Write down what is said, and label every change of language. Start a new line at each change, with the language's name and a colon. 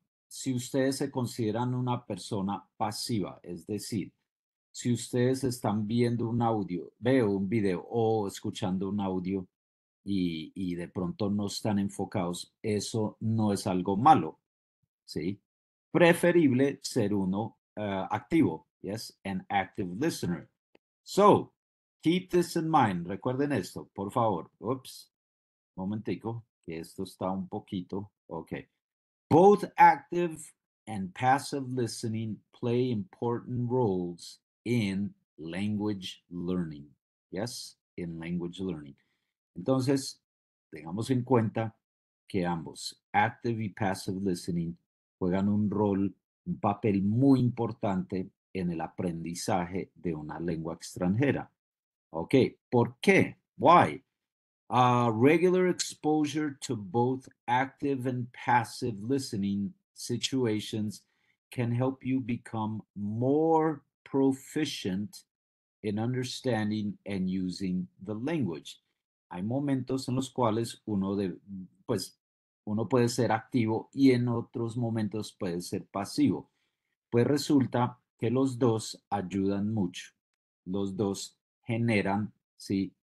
Spanish: Si ustedes se consideran una persona pasiva, es decir, si ustedes están viendo un audio, veo un video o escuchando un audio y de pronto no están enfocados, eso no es algo malo, ¿sí? Preferible ser uno activo,
English: yes, an active listener. So, keep this in mind.
Spanish: Recuerden esto, por favor. Ups, momentico, que esto está un poquito, okay.
English: Both active and passive listening play important roles in language learning. Yes, in language learning.
Spanish: Entonces, tengamos en cuenta que ambos,
English: active y passive listening,
Spanish: juegan un rol, un papel muy importante en el aprendizaje de una lengua extranjera. Ok, ¿por qué?
English: Why? Regular exposure to both active and passive listening situations can help you become more proficient in understanding and using the language.
Spanish: Hay momentos en los cuales uno puede ser activo y en otros momentos puede ser pasivo. Pues resulta que los dos ayudan mucho. Los dos generan, ¿sí?